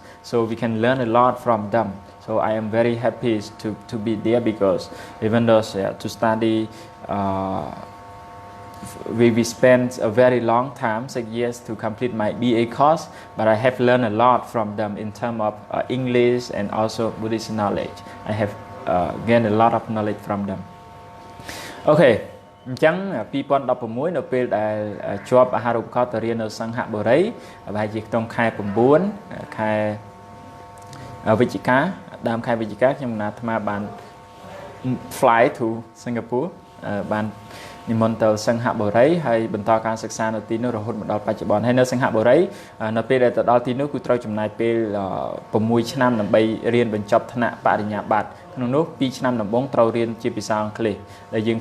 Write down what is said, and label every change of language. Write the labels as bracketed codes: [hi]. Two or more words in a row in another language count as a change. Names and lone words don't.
[en] So we can learn a lot from them. So I am very happy to be there, because even though to study, we spent a very long time, 6 years, to complete my BA course, but I have learned a lot from them in terms of English and also Buddhist knowledge. I have gained a lot of knowledge from them. [km] Okay, អញ្ចឹង2016 នៅពេលដែលជាប់អាហារូបករណ៍ទៅរៀននៅសង្ហបុរី ប្រហែលជាក្នុងខែ 9 ខែវិច្ឆិកា ដើមខែវិច្ឆិកា ខ្ញុំអាត្មាបាន [en] fly to Singapore [km] បាន និមន្តទៅសង្ហបុរី ហើយបន្តការសិក្សានៅទីនោះរហូតមក ដល់បច្ចុប្បន្ន ហើយនៅសង្ហបុរី នៅពេលដែលទៅដល់ទីនោះគឺត្រូវចំណាយពេល 6 ឆ្នាំដើម្បីរៀនបញ្ចប់ថ្នាក់បរិញ្ញាបត្រ ក្នុងនោះ 2 ឆ្នាំដំបូងត្រូវរៀនជាភាសាអង់គ្លេស ដែលយើង